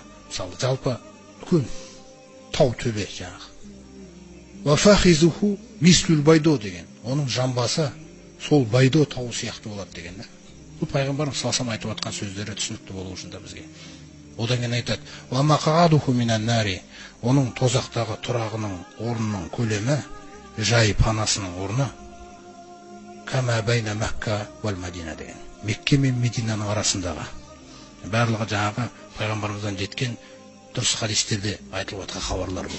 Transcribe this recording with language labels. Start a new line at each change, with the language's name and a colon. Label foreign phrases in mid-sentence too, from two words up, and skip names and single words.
Kazakh: Мысалы, жалпы үлкен тау төбе жаңағы.
Arabic: وفخذه مثل البيضاء деген.
Kazakh: Оның жамбасы сол Байдо тауы сияқты болады деген да. Бұл пайғамбарым салсам айтып жатқан сөздері түсінікті болу үшін да бізге. Одан кейін айтады:
Arabic: ومقعده من النار,
Kazakh: оның тозақтағы тұрағының орнының көлемі, жай панасының орны,
Arabic: كما بين مكة والمدينة
Kazakh: деген. Мекке мен Мединаның арасындағы. Барлығы жаңағы пайғамбарымыздан жеткен дұрыс хадистерде айтылып жатқан хабарлар бұл.